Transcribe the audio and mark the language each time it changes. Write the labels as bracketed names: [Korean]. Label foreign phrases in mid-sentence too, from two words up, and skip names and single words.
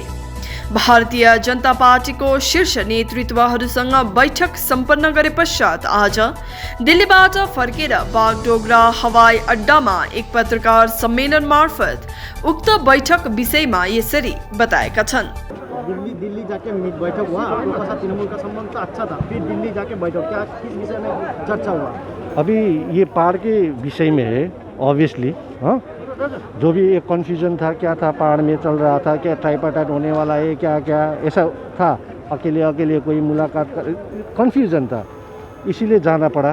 [Nepali] भारतीय जनता पार्टीको शीर्ष नेतृत्वहरूसँग बैठक सम्पन्न गरे पश्चात आज दिल्लीबाट फर्केर बागडोगरा हवाई अड्डामा एक पत्रकार सम्मेलन मार्फत उक्त बैठक विषयमा यसरी बताएका छन्। [Hindi] दिल्ली जाके बैठक हुआ, आप लोगों के साथ तृणमूल का संबंध तो अच्छा था, फिर दिल्ली जाके बैठक, क्या किस विषय में चर्चा हुआ? अभी ये पहाड़ के विषय में है ऑब्वियसली। हाँ, जो भी एक कन्फ्यूजन था, क्या था पहाड़ में चल रहा था, क्या ट्राइपार्टाइट होने वाला है, क्या क्या ऐसा था, अकेले कोई मुलाकात कर, कन्फ्यूजन था, इसीलिए जाना पड़ा।